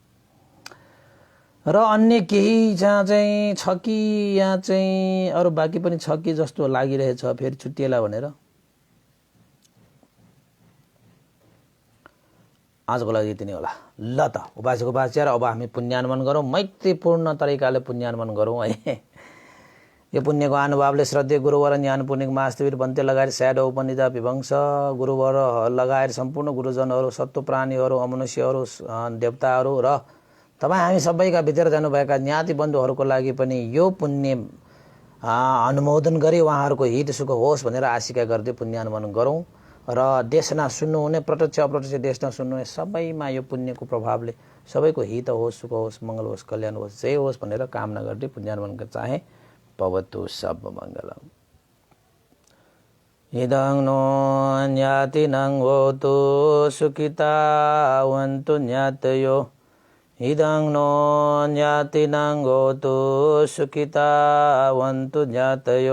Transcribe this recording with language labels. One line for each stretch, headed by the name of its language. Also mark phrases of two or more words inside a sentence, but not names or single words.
Nepali: र अन्य केही जहाँ चाहिँ छ कि यहाँ चाहिँ अरू बाँकी पनि छ कि जस्तो लागिरहेछ, फेरि छुट्टिएला भनेर आजको लागि यति नै होला। ल त उपासक उपासिका, अब हामी पुण्यानुमान गरौँ, मैत्रीपूर्ण तरिकाले पुण्यानुमान गरौँ है। यो पुण्यको अनुभवले श्रद्धेय गुरुवर ज्ञान पुण्यक मास्तवीर भन्ते लगायत स्याडो उपनिधा विभंश गुरुवर लगायत सम्पूर्ण गुरुजनहरू, सत्व प्राणीहरू, अमनुष्यहरू, देवताहरू र तपाईँ हामी सबैका भित्र जानुभएका ज्ञाति बन्धुहरूको लागि पनि यो पुण्य अनुमोदन गरी उहाँहरूको हित सुख होस् भनेर आशिका गर्दै पुण्यानुमान गरौँ। र देशना सुन्नुहुने, प्रत्यक्ष अप्रत्यक्ष देशना सुन्नुहुने सबैमा यो पुण्यको प्रभावले सबैको हित होस्, सुख होस्, मङ्गल होस्, कल्याण होस्, जय होस् भनेर कामना गर्दै पुण्यानुमान गर्न चाहे।
Pali: भवतु सब मङ्गलम्। इदं नो ज्ञातिनं होतु सुखितावन्तु ज्ञातयो। इदं नो ज्ञातिनं होतु सुखितावन्तु ज्ञातयो।